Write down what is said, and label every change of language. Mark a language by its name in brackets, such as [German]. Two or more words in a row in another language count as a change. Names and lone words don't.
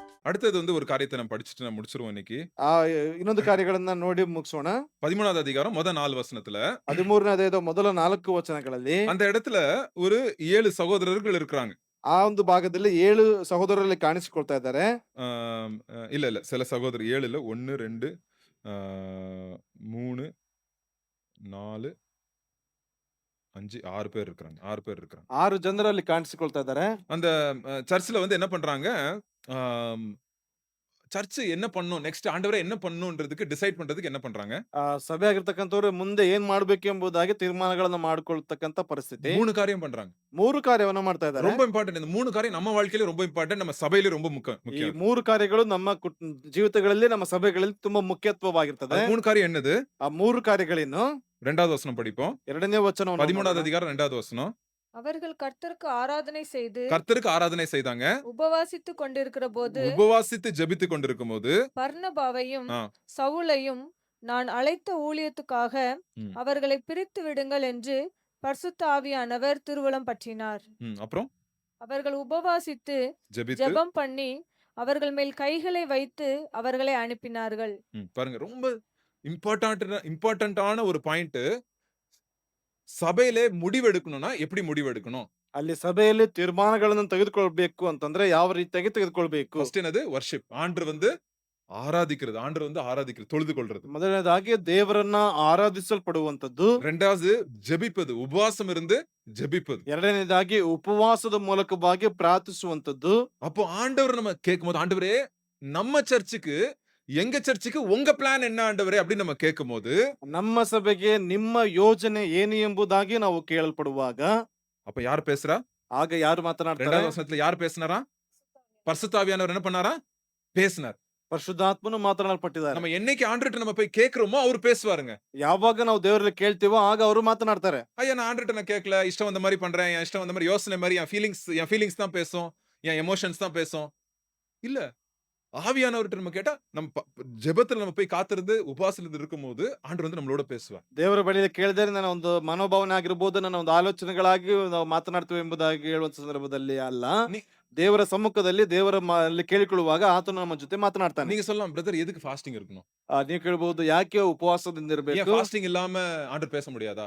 [Tamil] அடுத்தது வந்து ஒரு காரியத்த நம்ம படிச்சுட்டு நம்ம முடிச்சுருவோம் இன்னைக்கு. [Kannada] ಆ ಇನ್ನೊಂದು ಕಾರ್ಯಗಳನ್ನ ನೋಡಿ ಮುಗಿಸೋಣ. [Tamil] 13வது அதிகாரம் 4 வசனத்துல, [Kannada] 13ನೇ ಅಧ್ಯಾಯದ ಮೊದಲ 4 ವಚನಗಳಲ್ಲಿ [Tamil] அந்த இடத்துல ஒரு 7 சகோதரர்கள் இருக்கிறாங்க. [Kannada] ಆ ಒಂದು ಭಾಗದಲ್ಲಿ 7 ಸಹೋದರರಲ್ಲಿ ಕಾಣಿಸಿಕೊಳ್ತಾ ಇದ್ದಾರೆ. [Tamil] ஆம், இல்ல, இல்ல. சில சகோதரர் 7 இல்ல. 1, 2, ஆ 3, 4, 5, 6 பேர் இருக்கிறாங்க. 6 பேர் இருக்கிறாங்க. [Kannada] 6 ಜನರಲ್ಲಿ ಕಾಣಿಸಿಕೊಳ್ತಾ ಇದ್ದಾರೆ. [Tamil] அந்த சர்ச்ல வந்து என்ன பண்றாங்க, ஆம் சர்ச் என்ன பண்ணணும், நெக்ஸ்ட் ஆண்டவரே என்ன பண்ணணும்ன்றதுக்கு டிசைட் பண்றதுக்கு என்ன பண்றாங்க? [Kannada] ಸಭೆ ಆಗಿರ್ತಕ್ಕಂಥವ್ರು ಮುಂದೆ ಏನ್ ಮಾಡ್ಬೇಕು ಎಂಬುದಾಗಿ ತೀರ್ಮಾನಗಳನ್ನ ಮಾಡ್ಕೊಳ್ತಕ್ಕಂಥ ಪರಿಸ್ಥಿತಿ. [Tamil] 3 காரியம் பண்றாங்க. [Kannada] 3 ಕಾರ್ಯವನ್ನ ಮಾಡ್ತಾ ಇದ್ದಾರೆ. [Tamil] ரொம்ப இம்பார்ட்டன்ட். இந்த 3 காரியம் நம்ம வாழ்க்கையில ரொம்ப இம்பார்ட்டன்ட். நம்ம சபையில ரொம்ப [Kannada] ಈ [Tamil] முக்கியம். [Kannada] 3 ಕಾರ್ಯಗಳು ನಮ್ಮ ಜೀವಿತಗಳಲ್ಲಿ, ನಮ್ಮ ಸಭೆಗಳಲ್ಲಿ ತುಂಬಾ ಮುಖ್ಯತ್ವವಾಗಿರ್ತದೆ. [Tamil] அது 3 காரியம் என்னது? [Kannada] ಆ 3 ಕಾರ್ಯಗಳೇನು? [Tamil] 2வது வசனம் படிப்போம். [Kannada] 2ನೇ ವಚನವನ್ನು [Tamil] 13வது [Kannada] ನೋಡೋಣ. [Tamil] அதிகாரம் 2வது வசனம். அவர்கள் கர்த்தருக்கு ஆராதனை செய்து கர்த்தருக்கு ஆராதனை செய்தாங்க. உபவாசித்துக் கொண்டிருக்கிற போது உபவாசித்து ஜெபித்துக் கொண்டிருக்கும்போது, பர்னபாவையும் ஆ, சவுலையும் நான் அழைத்த ஊழியத்துக்காக ம், அவர்களை பிரித்து விடுங்கள் என்று பரிசுத்த ஆவியானவர் திருவுளம் பற்றினார். அப்புறம் அவர்கள் உபவாசித்து ஜெபித்து, ஜெபம் பண்ணி அவர்கள் மேல் கைகளை வைத்து அவர்களை அனுப்பினார்கள். பாருங்க ரொம்ப இம்பார்ட்டன்ட்டான ஒரு பாயிண்ட். சபையிலே முடிவெடுக்கணும்னா எப்படி முடிவெடுக்கணும்? [Kannada] ಅಲ್ಲಿ ಸಭೆಯಲ್ಲಿ ತೀರ್ಮಾನಗಳನ್ನು ತೆಗೆದುಕೊಳ್ಬೇಕು ಅಂತಂದ್ರೆ ಯಾವ ರೀತಿಯಾಗಿ ತೆಗೆದುಕೊಳ್ಬೇಕು? [Tamil] ஃபர்ஸ்ட் என்னது? வொர்ஷிப். ஆண்டவர் வந்து ஆராதிக்கிறது. ஆண்டவர் வந்து ஆராதிக்கிறது. தொழுது கொள்றது. [Kannada] ಮೊದಲನೇದಾಗಿ ದೇವರನ್ನ ಆರಾಧಿಸಲ್ಪಡುವಂತದ್ದು. [Tamil] 2வது ஜெபிப்பது. உபவாசம் இருந்து ஜெபிப்பது. [Kannada] ಎರಡನೇದಾಗಿ ಉಪವಾಸದ ಮೂಲಕವಾಗಿ ಪ್ರಾರ್ಥಿಸುವಂತದ್ದು. [Tamil] அப்போ ஆண்டவர் நம்ம கேட்கும்போது, ஆண்டவரே நம்ம சர்ச்சுக்கு, எங்க சர்ச்சுக்கு உங்க பிளான் என்ன ஆண்டவரே அப்படின்னு நம்ம கேட்கும்போது, [Kannada] ನಮ್ಮ ಸಭೆಗೆ ನಿಮ್ಮ ಯೋಜನೆ ಏನು ಎಂಬುದಾಗಿ ನಾವು ಕೇಳಲ್ಪಡುವಾಗ [Tamil] அப்ப யார் பேசுறா? [Kannada] ಆಗ ಯಾರು ಮಾತನಾಡ್ತಾರೆ? [Tamil] 2வது வசனத்துல யார் பேசினாரா? பரிசுத்த ஆவியானவர் என்ன பண்ணாரா? பேசினார். [Kannada] ಪರಿಶುದ್ಧಾತ್ಮನು ಮಾತನಾಡಲ್ಪಟ್ಟಿದ್ದಾರೆ. [Tamil] நம்ம என்னைக்கு ஆண்டவர்ட்ட நம்ம போய் கேட்கிறோமோ அவர் பேசுவாருங்க. [Kannada] ಯಾವಾಗ ನಾವು ದೇವರಲ್ಲಿ ಕೇಳ್ತೀವೋ ಆಗ ಅವರು ಮಾತನಾಡ್ತಾರೆ. [Tamil] ஐயா நான் ஆண்டவர்ட்ட நான் கேட்கல. இஷ்டம் வந்த மாரி பண்றேன். என் இஷ்டம் வந்த மாரி யோசனை மாரி என் ஃபீலிங்ஸ் தான் பேசும். என் எமோஷன்ஸ் தான் பேசும். இல்ல. ஆவியானவர்ட்ட நம்ம கேட்டா, நம்ம ஜெபத்துல நம்ம போய் காத்திருந்து உபவாசத்துல இருக்கும்போது ஆண்டவர் வந்து நம்மளோட பேசுவார். [Kannada] ದೇವರ ಬಳಿಯಲ್ಲಿ ಕೇಳಿದರೆ ನನ್ನ ಒಂದು ಮನೋಭಾವನೆ ಆಗಿರ್ಬೋದು, ನನ್ನ ಒಂದು ಆಲೋಚನೆಗಳಾಗಿ ನಾವು ಮಾತನಾಡ್ತೀವಿ ಎಂಬುದಾಗಿ ಹೇಳುವಂತ ಸಂದರ್ಭದಲ್ಲಿ ಅಲ್ಲ. [Tamil] நீ [Kannada] ದೇವರ ಸಮ್ಮುಖದಲ್ಲಿ ಅಲ್ಲಿ ಕೇಳಿಕೊಳ್ಳುವಾಗ ಆತನು ನಮ್ಮ ಜೊತೆ ಮಾತನಾಡ್ತಾನೆ. [Tamil] நீங்க சொல்லலாம், பிரதர் எதுக்கு ஃபாஸ்டிங் இருக்கணும்? [Kannada] ನೀವು ಕೇಳಬಹುದು, ಯಾಕೆ ಉಪವಾಸದಿಂದ [Tamil] ஏன் [Kannada] ಇರಬೇಕು? [Tamil] ஃபாஸ்டிங் இல்லாம ஆண்டவர் பேச முடியாதா?